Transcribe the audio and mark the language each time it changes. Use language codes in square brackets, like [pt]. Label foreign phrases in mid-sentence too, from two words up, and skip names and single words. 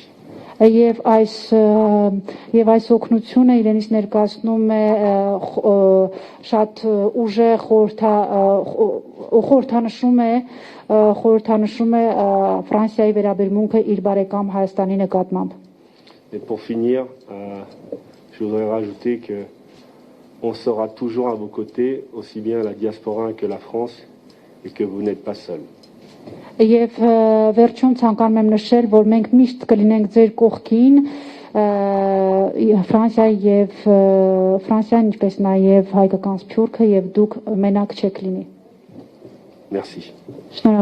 [hy] Եվ այս օգնությունը իրենից ներկայացնում է շատ ուժեղ խորհրդանշում է Ֆրանսիայի վերաբերմունքը իր բարեկամ Հայաստանի նկատմամբ։ [fr] Et pour finir, je voudrais rajouter que on sera toujours à vos côtés, aussi bien la diaspora que la France, et que vous n'êtes pas seul. [hy] Եվ վերջում ցանկանում եմ նշել, որ մենք միշտ կլինենք ձեր կողքին, Ֆրանսիան, ինչպես նաև հայկական սփյուռքը, եւ դուք մենակ չեք լինի։ [fr] Merci.